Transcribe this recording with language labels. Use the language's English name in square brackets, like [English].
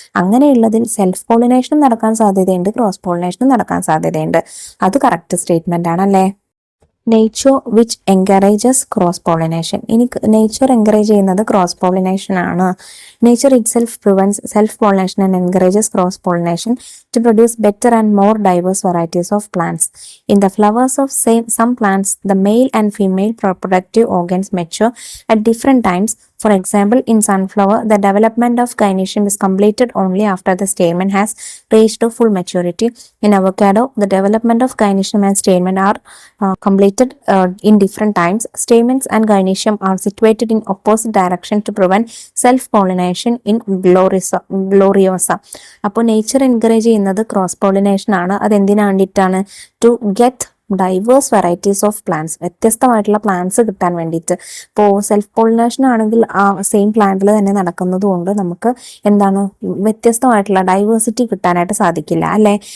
[Malayalam] അങ്ങനെയുള്ളതിൽ self പോളിനേഷനും നടക്കാൻ സാധ്യതയുണ്ട്, cross പോളിനേഷനും നടക്കാൻ സാധ്യതയുണ്ട്. അത് കറക്റ്റ് സ്റ്റേറ്റ്മെന്റ് ആണല്ലേ? [English] Nature which encourages cross pollination. [Malayalam] ഇനി നേച്ചർ എൻകറേജ് ചെയ്യുന്നത് ക്രോസ് പോളിനേഷൻ ആണ്. [English] Nature it self prevents self pollination and encourages cross pollination to produce better and more diverse varieties of plants. In the flowers of some plants, the male and female reproductive organs mature at different times. For example, in sunflower, the development of gynoecium is completed only after the stamen has reached full maturity. In avocado, the development of gynoecium and stamen are completed in different times. Stamens and gynoecium are situated in opposite direction to prevent self-pollination in gloriosa. [Malayalam] അപ്പോൾ nature encourage ചെയ്യുന്നത് cross pollination ആണ്. അതെന്തിനു വേണ്ടിയിട്ടാണ്? [English] to get diverse varieties of plants, [Malayalam] വ്യത്യസ്തമായിട്ടുള്ള plants കിട്ടാൻ വേണ്ടിയിട്ട്. ഇപ്പോൾ self pollination ആണെങ്കിൽ ആ സെയിം പ്ലാന്റിൽ തന്നെ നടക്കുന്നത് കൊണ്ട് നമുക്ക് എന്താണ് വ്യത്യസ്തമായിട്ടുള്ള ഡൈവേഴ്സിറ്റി കിട്ടാനായിട്ട് സാധിക്കില്ല അല്ലേ.